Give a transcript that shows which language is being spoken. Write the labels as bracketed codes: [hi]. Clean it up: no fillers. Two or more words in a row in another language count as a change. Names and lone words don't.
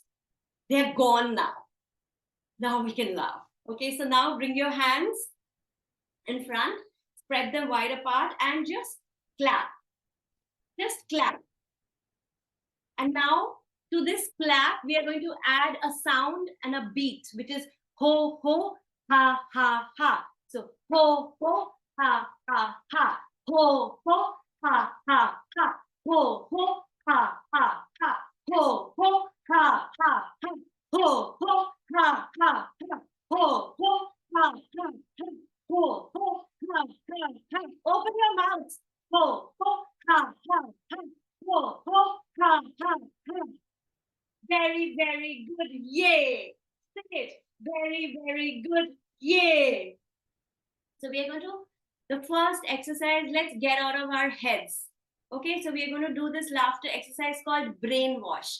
[en] They're gone now. Now we can laugh. Okay, so now bring your hands in front, spread them wide apart, and just clap. Just clap. And now to this clap, we are going to add a sound and a beat, which is ho, ho, ha, ha, ha. So ho, ho, ha, ha, ha. Ho, ho, ha, ha, ha. Ho, ho, ha, ha, ha. Ho, ho, ha, ha, ha. Ho, ho, ha, ha, ha. Ho, ho, ha, ha, ha. Ho, ho, ha, ha, ha. Open your mouth. Ho, ho, ha, ha, ha. Ho, ho, ha, ha, ha. Very, very good. Yay. Say it. Very, very good. Yay. So we are going to, the first exercise, let's get out of our heads. Okay, so we are going to do this laughter exercise called brainwash.